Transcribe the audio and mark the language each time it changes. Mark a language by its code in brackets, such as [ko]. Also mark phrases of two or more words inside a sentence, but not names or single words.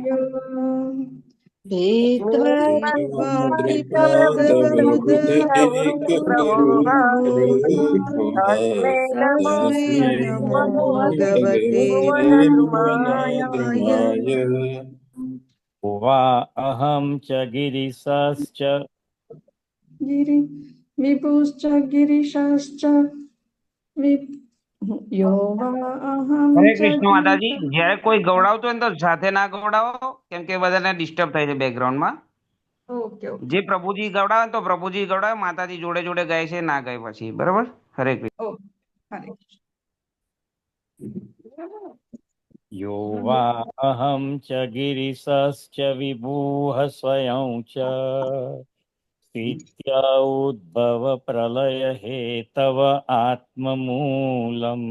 [sa] त्रिपादवरुद एक तस्मै नमो भगवते भुवनद्रुमाय. वा અહમ ચ ગિરિશાશ્ચ વિભુશ્ચ ગિરિશાશ્ચ यो वा अहं હરે च [gu] કૃષ્ણ માતાજી. જયારે કોઈ ગવડાવતો હોય ને તો સાથે ના ગવડાવો, કેમ કે બધાને ડિસ્ટર્બ થાય છે બેકગ્રાઉન્ડમાં. [en] okay okay [gu] જે પ્રભુજી ગવડાવે ને તો પ્રભુજી ગવડાવે, માતાજી જોડે જોડે ગાય છે, ના ગાય પછી. બરાબર. [sa] હરે કૃષ્ણ. [gu] ઓકે હરે [sa] यो वा अहं च गिरिशश्च विभुः स्वयं च स्थित्य उद्भव प्रलय हेतव आत्ममूलम्